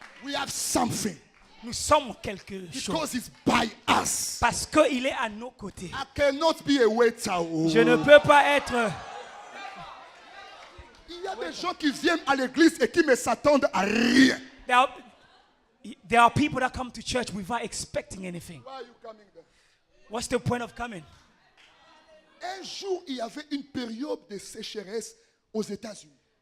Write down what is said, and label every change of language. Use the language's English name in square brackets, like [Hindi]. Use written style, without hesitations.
[English] We have something [French] Nous sommes quelque chose. [English] because it's by us. [French] Parce qu'il est à nos côtés. [English] I cannot be a waiter. Oh. [French] Je ne peux pas être... Il y a des gens qui viennent à l'église et qui ne s'attendent à rien. [English] There are people that come to church without expecting anything. Why are you coming there? What's the point of coming? [French] Un jour, il y avait une période de sécheresse aux États-Unis.